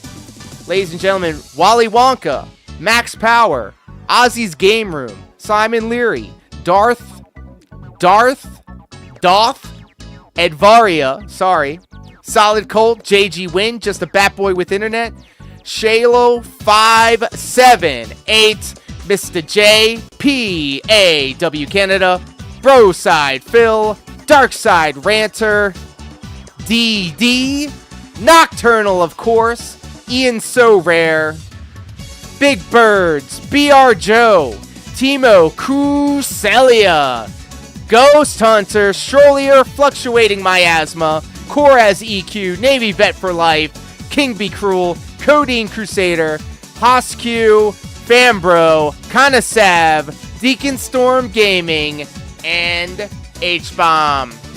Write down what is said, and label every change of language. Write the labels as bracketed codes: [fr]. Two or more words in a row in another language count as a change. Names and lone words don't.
[en] Ladies and gentlemen, Wally Wonka, Max Power, Ozzy's Game Room, Simon Leary, Dauth Eldrvaria, sorry, solidcolt, jgwinnel, just a batboy with internet, Shalo578, Mr. J, pawcanada, BroSydePhil, Darkside Ranter, DD, NokternaL, of course, IanSoRare, Big Birds, MR.J, Timo Kuusela, Ghosthunter, stroier, Fluctuating, miasma, CorazEQ, Navy Vet for Life, KingBCruel, Codeine, cruisader, Hoscue, Fambro, Sav, DeaconStormGaming, and H-Bomb.